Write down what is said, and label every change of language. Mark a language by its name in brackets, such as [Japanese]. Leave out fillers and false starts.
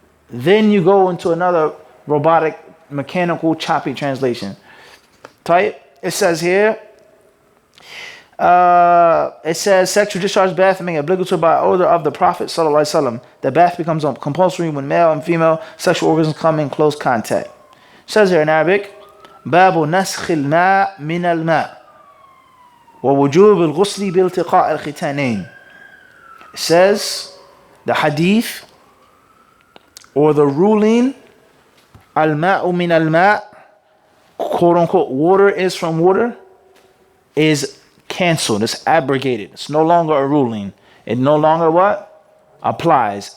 [English] Then you go into another robotic, mechanical, choppy translation. Type. It says here, it says sexual discharge bath made obligatory by order of the Prophet sallallahu alaihi wasallam. The bath becomes compulsory when male and female sexual organs come in close contact. It says here in Arabic, [Arabic] باب نسخ الماء من الماء ووجوب الغسل بالتقاء الختانين. [English] It says the hadith or the ruling al-ma'u min al-ma', quote unquote, water is from water, is canceled. It's abrogated. It's no longer a ruling. It no longer what? Applies.